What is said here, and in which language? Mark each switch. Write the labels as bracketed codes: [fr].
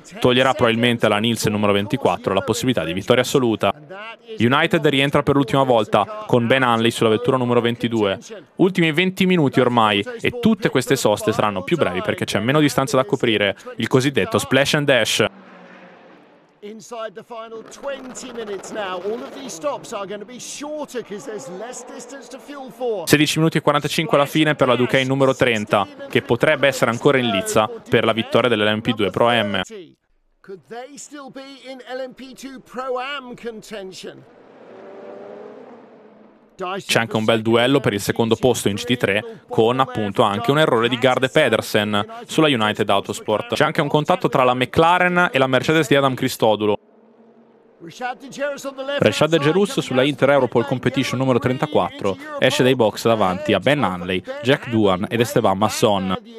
[it] Toglierà probabilmente alla Nielsen numero 24 la possibilità di vittoria assoluta. United rientra per l'ultima volta con Ben Hanley sulla vettura numero 22. Ultimi 20 minuti ormai e tutte queste soste saranno più brevi perché c'è meno distanza da coprire, il cosiddetto [en] splash and dash. Inside the final 20 minutes now, all of these stops are going to be shorter because there's less distance to fuel for. [it] 16 minuti e 45 alla fine per la Ducati numero 30, che potrebbe essere ancora in lizza per la vittoria dell'LMP2 Pro Am. [en] Could they still be in LMP2 Pro Am contention? [it] C'è anche un bel duello per il secondo posto in GT3 con appunto anche un errore di Garde Pedersen sulla United Autosport. C'è anche un contatto tra la McLaren e la Mercedes di Adam Christodoulou. Rashad Jerus sulla Inter Europol Competition numero 34 esce dai box davanti a Ben Hanley, Jack Doohan ed Esteban Masson.